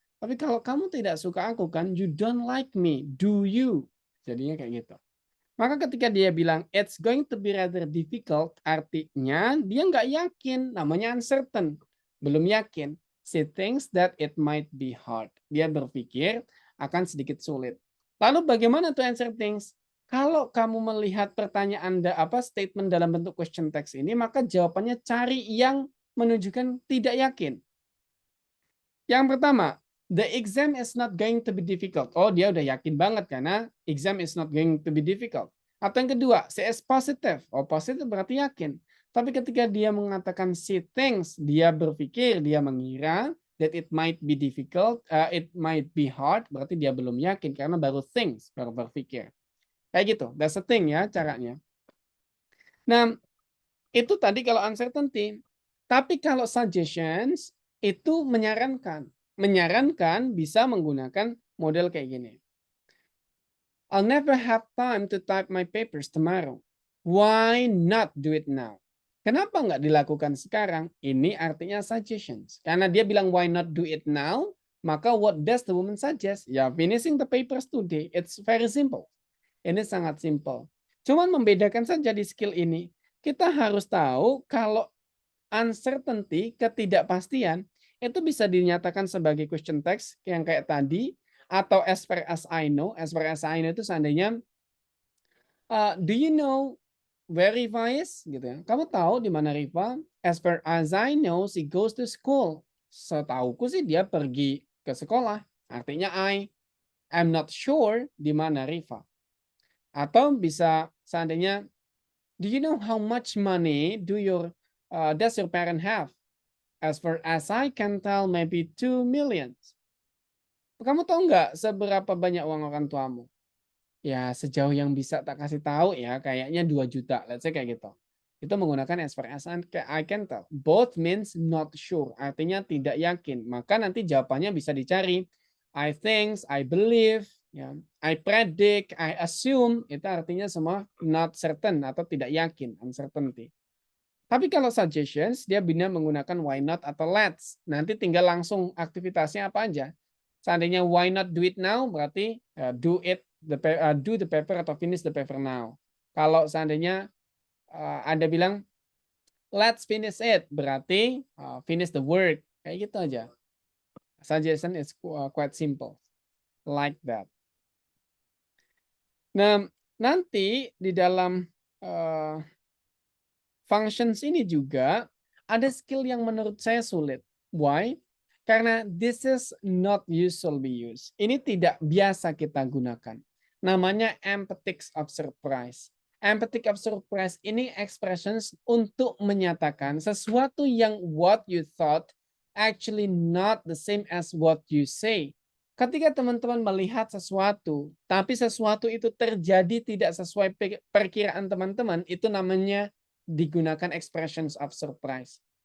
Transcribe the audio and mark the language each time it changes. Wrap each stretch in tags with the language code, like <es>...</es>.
<id>Tapi kalau kamu tidak suka aku kan,</id> <en>you don't like me, do you?</en> <id>Jadinya kayak gitu. Maka ketika dia bilang,</id> <en>it's going to be rather difficult,</en> <id>artinya dia nggak yakin, namanya uncertain. Belum yakin.</id> <en>She thinks that it might be hard.</en> <id>Dia berpikir akan sedikit sulit. Lalu bagaimana</id> <en>to answer things?</en> <id>Kalau kamu melihat pertanyaan statement dalam bentuk question text ini, maka jawabannya cari yang menunjukkan tidak yakin.</id> <en>Yang pertama, the exam is not going to be difficult.</en> <id>Oh, dia udah yakin banget karena</id> <en>exam is not going to be difficult.</en> <id>Atau yang kedua,</id> <en>she is positive.</en> <id>Oh, positive berarti yakin. Tapi ketika dia mengatakan she thinks, dia berpikir, dia mengira,</id> <en>that it might be difficult, it might be hard, berarti dia belum yakin karena baru thinks, baru berpikir.</en> <id>Kayak gitu,</id> <en>that's the thing</en> <id>ya caranya. Nah, itu tadi kalau uncertainty. Tapi kalau suggestions itu menyarankan. Menyarankan bisa menggunakan model kayak gini.</id> <en>I'll never have time to type my papers tomorrow. Why not do it now?</en> <id>Kenapa nggak dilakukan sekarang? Ini artinya suggestions. Karena dia bilang</id> <en>why not do it now,</en> <id>maka</id> <en>what does the woman suggest? Ya, finishing the papers today. It's very simple.</en> <id>Ini sangat simple. Cuman membedakan saja di skill ini. Kita harus tahu kalau uncertainty, ketidakpastian, itu bisa dinyatakan sebagai question text yang kayak tadi, atau</id> <en>as far as I know. As far as I know</en> <id>itu seandainya,</id> <en>do you know where Riva is? Gitu ya.</en> <id>Kamu tahu di mana Riva?</id> <en>As far as I know, she goes to school.</en> <id>Setauku sih dia pergi ke sekolah. Artinya</id> <en>I am not sure</en> <id>di mana Riva.</id> <en>Atau bisa seandainya, do you know how much money does your parent have? As far as I can tell, maybe 2 million.</en> <id>Kamu tahu nggak seberapa banyak uang orang tuamu? Ya, sejauh yang bisa tak kasih tahu ya, kayaknya 2 juta.</id> <en>Let's say</en> <id>kayak gitu. Itu menggunakan</id> <en>as far as I can tell. Both means not sure.</en> <id>Artinya tidak yakin. Maka nanti jawabannya bisa dicari.</id> <en>I think, I believe, ya, I predict, I assume.</en> <id>Itu artinya semua not certain atau tidak yakin, uncertainty. Tapi kalau suggestions, dia bisa menggunakan</id> <en>why not</en> <id>atau let's. Nanti tinggal langsung aktivitasnya apa aja.</id> <en>Seandainya why not do it now, berarti do the paper atau finish the paper now.</en> <id>Kalau seandainya Anda bilang</id> <en>let's finish it,</en> <id>berarti finish the work. Kayak gitu aja.</id> <en>Suggestion is quite simple. Like that.</en> <id>Nah, nanti di dalam functions ini juga ada skill yang menurut saya sulit. Why?</id> <en>Karena this is not usually used.</en> <id>Ini tidak biasa kita gunakan.</id> <en>Namanya emphatic of surprise. Emphatic of surprise ini expressions</en> <id>untuk menyatakan sesuatu yang</id> <en>what you thought actually not the same as what you say.</en> <id>Ketika teman-teman melihat sesuatu, tapi sesuatu itu terjadi tidak sesuai perkiraan teman-teman, itu namanya digunakan expressions of surprise.</id>